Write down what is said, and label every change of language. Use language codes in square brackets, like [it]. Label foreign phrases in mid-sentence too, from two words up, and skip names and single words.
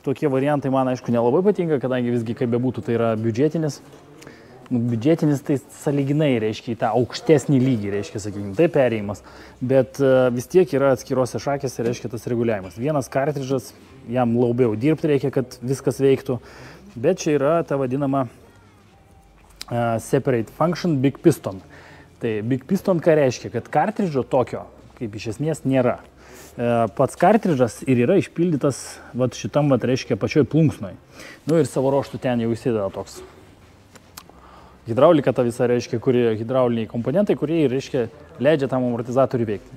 [lt] tokie variantai man, aišku, nelabai patinka, kadangi visgi, kaip bebūtų, tai yra biudžetinis. Biudžetinis tai sąlyginai reiškia į tą aukštesnį lygį, reiškia, sakykime, tai perėjimas, bet vis tiek yra atskirose šakėse, reiškia, tas reguliavimas. Vienas kartridžas, jam labiau dirbti reikia, kad viskas veiktų, bet čia yra ta vadinama [en] separate function big piston. [lt] Tai [en] big piston [lt] ką reiškia, kad kartridžo tokio, kaip iš esmės, nėra. Pats kartridžas ir yra išpildytas vat šitam, vat, reiškia, pačioj plunksnoj. Nu ir savo ruoštų ten jau įsideda toks. Hidraulika ta visa, reiškia, hidrauliniai komponentai, kurie, reiškia, leidžia tam amortizatoriui veikti.